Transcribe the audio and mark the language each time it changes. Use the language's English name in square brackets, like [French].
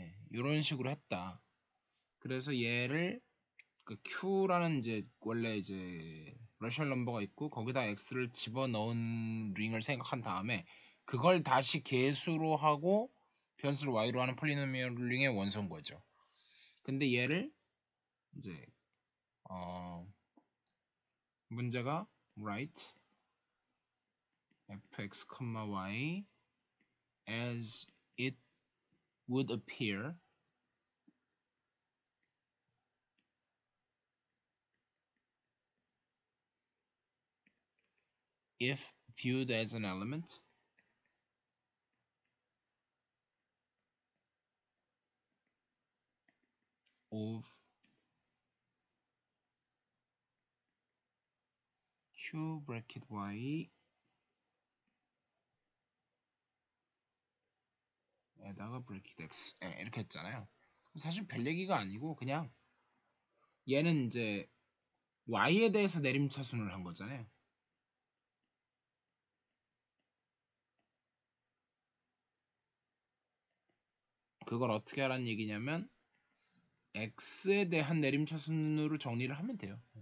[Korean] 이런 식으로 했다. 그래서 얘를 그 Q라는 이제 원래 이제 러시안 넘버가 있고 거기다 X를 집어넣은 링을 생각한 다음에 그걸 다시 개수로 하고 변수를 Y로 하는 폴리노미얼 링의 원소인 거죠. 근데 얘를 이제 문제가 [English] write fx, y as it would appear if viewed as an element of q bracket y [Korean] 에다가 [English] bracket x [Korean] 이렇게 했잖아요. 사실 별 얘기가 아니고 그냥 얘는 이제 y에 대해서 내림차순을 한 거잖아요. 그걸 어떻게 하라는 얘기냐면 x에 대한 내림차순으로 정리를 하면 돼요.